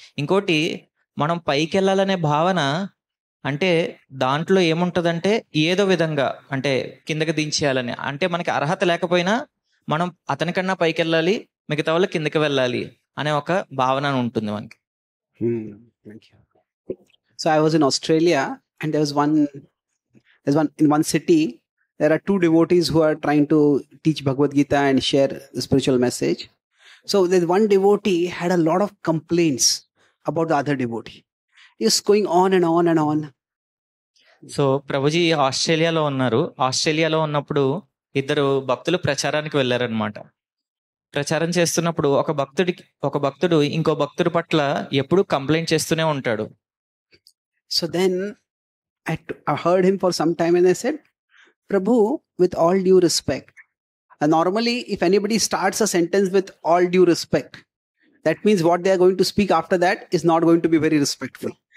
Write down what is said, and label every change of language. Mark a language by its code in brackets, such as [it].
[te] ఇంకోటి, మనం పైకి వెళ్ళాలనే భావన అంటే దాంట్లో ఏముంటుందంటే ఏదో విధంగా అంటే కిందకి దించేయాలని, అంటే మనకి అర్హత లేకపోయినా మనం అతనికన్నా పైకి వెళ్ళాలి, మిగతా వాళ్ళు కిందకి వెళ్ళాలి అనే ఒక భావన ఉంటుంది మనకి. [en] Thank you. So I was in Australia, and there's one in one city. There are two devotees who are trying to teach Bhagavad Gita and share the spiritual message. So there's one devotee had a lot of complaints about the other devotee. He was going on and on and on. [te] So Prabhuji ఆస్ట్రేలియాలో ఉన్నారు. ఆస్ట్రేలియాలో ఉన్నప్పుడు ఇద్దరు భక్తులు ప్రచారానికి వెళ్ళారనమాట. ప్రచారం చేస్తున్నప్పుడు ఒక భక్తుడు ఇంకో భక్తుడి పట్ల ఎప్పుడు కంప్లైంట్ చేస్తూనే ఉంటాడు. [en] So then I heard him for some time and I said, Prabhu, with all due respect, and normally if anybody starts a sentence with all due respect, that means what they are going to speak after that is not going to be very respectful.